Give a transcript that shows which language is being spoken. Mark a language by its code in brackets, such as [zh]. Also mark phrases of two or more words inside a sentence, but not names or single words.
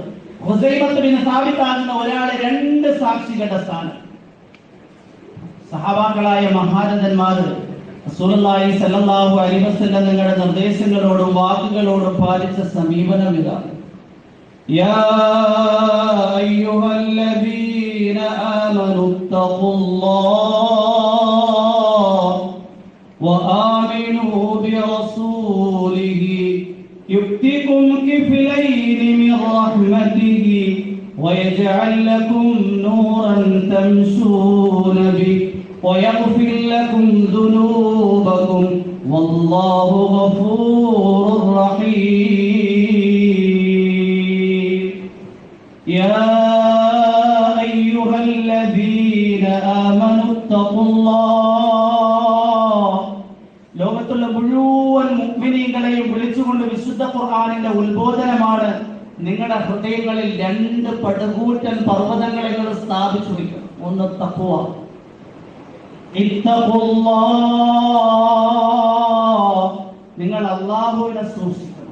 [ml] ഹുസൈമത്തുബ്നു സാബിത്ത് ആകുന്ന ഒരാളെ 2 സാക്ഷികളുടെ സ്ഥാനം. സഹാബാക്കളായ മഹാരഥന്മാർ റസൂലുള്ളാഹി സ്വല്ലല്ലാഹു അലൈഹി വസല്ലം നിങ്ങളുടെ നിർദ്ദേശങ്ങളോടും വാക്കുകളോടും പാലിച്ച സമീപനം ഇതാണ്. [ar] يا أيها الذين الذين آمنوا اتقوا الله وآمنوا برسوله يؤتكم كفلين من رحمته ويجعل لكم نورا تمشون به ويغفر لكم ذنوبكم والله غفور رحيم يا أيها الذين آمنوا اتقوا الله [ml] ലോകത്തുള്ള മുഴുവൻ മുഅ്മിനീങ്ങളെയും വിളിച്ചുകൊണ്ട് വിശുദ്ധ ഖുർആനിന്റെ ഉത്ബോധനമാണ്. നിങ്ങളുടെ ഹൃദയങ്ങളിൽ രണ്ട് പടുകൂറ്റൻ പർവ്വതങ്ങളെ നിങ്ങൾ സ്ഥാപിച്ചു വയ്ക്കണം. ഒന്ന് തഖ്വ, നിങ്ങൾ അല്ലാഹുവിനെ സൂക്ഷിക്കണം.